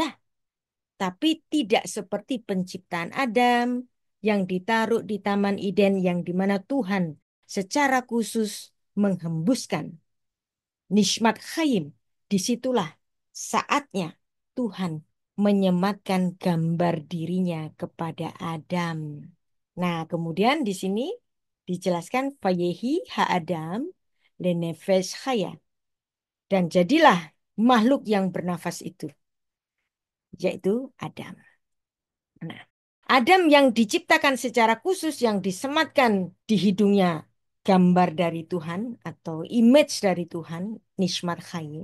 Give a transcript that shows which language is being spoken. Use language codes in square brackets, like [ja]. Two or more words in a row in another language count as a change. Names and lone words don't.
[id] Tapi tidak seperti penciptaan Adam yang ditaruh di Taman Eden yang di mana Tuhan secara khusus menghembuskan [he] נשמת חיים. [id] Disitulah saatnya Tuhan menyematkan gambar dirinya kepada Adam. Nah, kemudian di sini dijelaskan [he] ויהי האדם לנפש חיה. [id] Dan jadilah makhluk yang bernafas itu, yaitu Adam. Nah, Adam yang diciptakan secara khusus yang disematkan di hidungnya gambar dari Tuhan atau image dari Tuhan, [he] נשמת חיים.